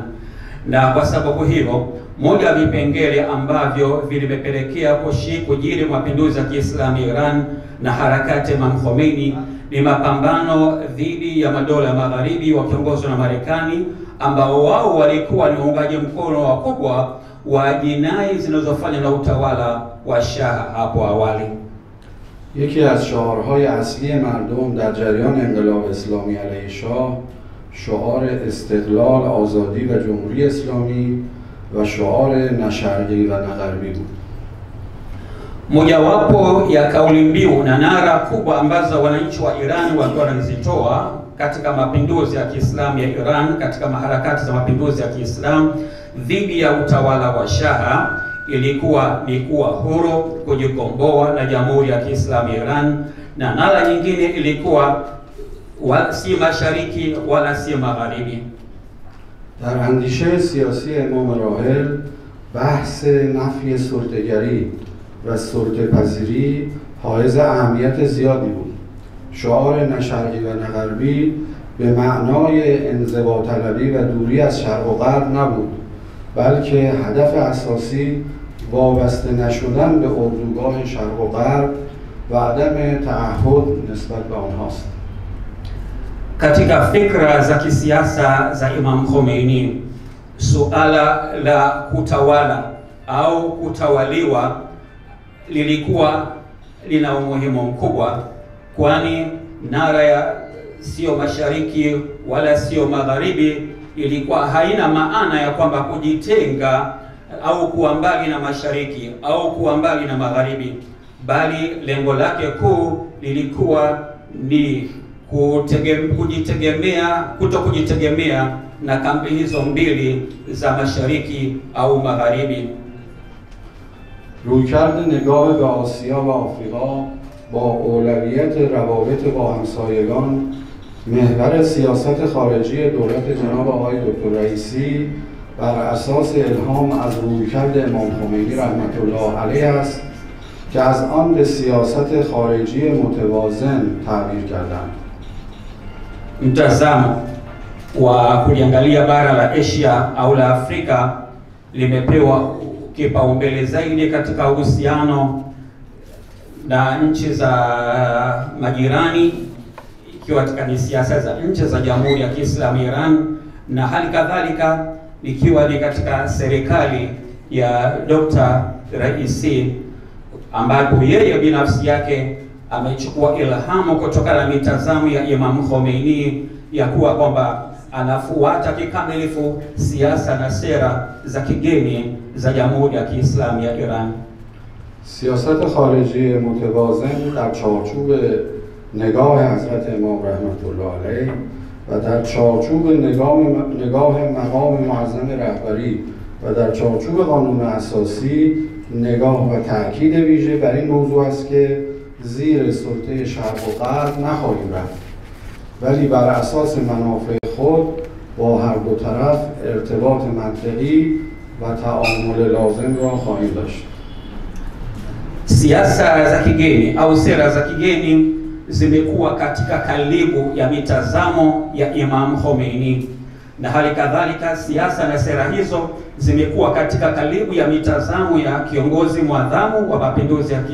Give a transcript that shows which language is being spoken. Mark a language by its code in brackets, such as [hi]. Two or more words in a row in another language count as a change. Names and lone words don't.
[sw] Na kwa sababu hiyo, moja ya vipengele ambavyo vilipelekea kujiri mapinduzi ya Kiislamu Iran na harakati ya Imam Khomeini ni mapambano dhidi ya madola magharibi wakiongozwa na Marekani, ambao wao walikuwa ni waungaji mkono wakubwa wa jinai zinazofanywa na utawala wa Shah hapo awali. [fa] یکی از شعارهای اصلی مردم در جریان انقلاب اسلامی علیه شاه شعار استقلال، آزادی و جمهوری اسلامی و شعار نه شرقی و نه غربی بود. [sw] Mojawapo ya kauli mbiu na nara kubwa ambazo wananchi wa Iran walikuwa wanazitoa katika mapinduzi ya Kiislamu ya Iran, katika harakati za mapinduzi ya Kiislamu dhidi ya utawala wa Shah ilikuwa ni kuwa huru, kujikomboa na Jamhuri ya Kiislamu ya Iran, na nara nyingine ilikuwa si mashariki wala si magharibi. [fa] در اندیشه سیاسی امام راحل بحث نفی سلطه‌گری و سلطه‌پذیری حائز اهمیت زیادی بود. شعار نه شرقی و نه غربی به معنای انزواطلبی و دوری از شرق و غرب نبود، بلکه هدف اساسی وابسته نشدن به اردوگاه شرق و غرب و عدم تعهد نسبت به آنهاست. [sw] Katika fikra za kisiasa za Imam Khomeini, suala la kutawala au kutawaliwa lilikuwa lina umuhimu mkubwa, kwani nara ya sio mashariki wala sio magharibi ilikuwa haina maana ya kwamba kujitenga au kuwa mbali na mashariki au kuwa mbali na magharibi, bali lengo lake kuu lilikuwa ni kujitegemea na kambi hizo mbili za mashariki au magharibi. [fa] رویکرد نگاه به آسیا و آفریقا با اولویت روابط با همسایگان محور سیاست خارجی دولت جناب آقای دکتر رئیسی بر اساس الهام از رویکرد امام خمینی رحمت الله علیه است که از آن به سیاست خارجی متوازن تعبیر کردند. [sw] Mtazamo wa kuliangalia bara la Asia au la Afrika limepewa kipaumbele zaidi katika uhusiano na nchi za majirani, ikiwa katika siasa za nchi za Jamhuri ya Kiislamu Iran, na hali kadhalika ikiwa ni katika serikali ya Dr. Raisi, ambapo yeye binafsi yake amechukua ilhamu kutokana na mitazamo ya Imam Khomeini ya kuwa kwamba anafuata kikamilifu siasa na sera za kigeni za Jamhuri ya Kiislamu ya Iran. [fa] سیاست خارجی متوازن در چارچوب نگاه حضرت امام رحمت الله علیه و در چارچوب نگاه مقام معظم رهبری و در چارچوب قانون اساسی نگاه و تاکید ویژه بر این موضوع است که زیر سلطه شرق و غرب نخواهیم رفت، ولی بر اساس منافع خود با هر دو طرف ارتباط منطقی و تعامل لازم را خواهیم داشت. [sw] Siasa za kigeni au sera za kigeni zimekuwa katika kalibu ya mitazamo ya Imam Khomeini, na hali kadhalika siasa na sera hizo zimekuwa katika kalibu ya mitazamo ya kiongozi mwadhamu wa mapinduzi ya